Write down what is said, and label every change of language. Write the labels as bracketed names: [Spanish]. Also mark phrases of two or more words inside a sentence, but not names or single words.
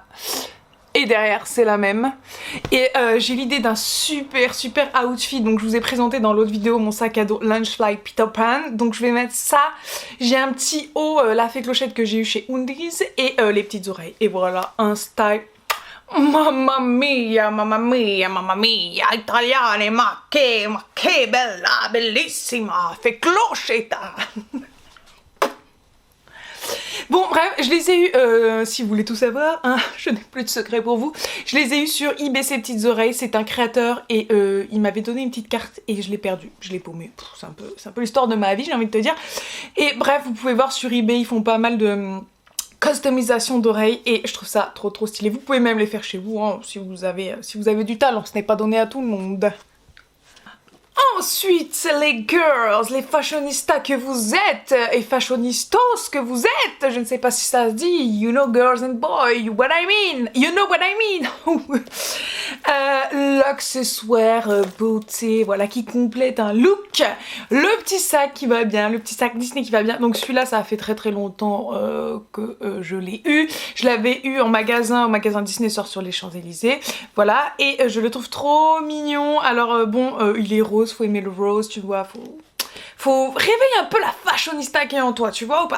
[French] Et derrière, c'est la même. Et j'ai l'idée d'un super outfit. Donc je vous ai présenté dans l'autre vidéo mon sac à dos Lunchfly Peter Pan. Donc je vais mettre ça. J'ai un petit haut, la fée clochette que j'ai eu chez Undies. Et les petites oreilles. Et voilà, un style. [Italian] Mamma mia, mamma mia, mamma mia, italiane, ma che bella, bellissima, [French] fée clochetta. Bon bref, je les ai eus, si vous voulez tout savoir, hein, je n'ai plus de secret pour vous, je les ai eus sur eBay ces petites oreilles, c'est un créateur et il m'avait donné une petite carte et je l'ai perdue, je l'ai paumée, c'est un peu l'histoire de ma vie j'ai envie de te dire. Et bref, vous pouvez voir sur eBay, ils font pas mal de customisation d'oreilles et je trouve ça trop stylé. Vous pouvez même les faire chez vous hein, si vous avez du talent, ce n'est pas donné à tout le monde. Ensuite, les girls, les fashionistas que vous êtes, et fashionistos que vous êtes, je ne sais pas si ça se dit, [English] you know girls and boys, what I mean, you know what I mean. [French] L'accessoire beauté, voilà, qui complète un look. Le petit sac qui va bien, le petit sac Disney qui va bien. Donc celui-là, ça a fait très longtemps que je l'ai eu. Je l'avais eu en magasin, au magasin Disney sort sur les Champs-Élysées. Voilà, et je le trouve trop mignon. Alors bon, il est rose, faut aimer le rose, tu vois, faut réveiller un peu la fashionista qui est en toi, tu vois ou pas?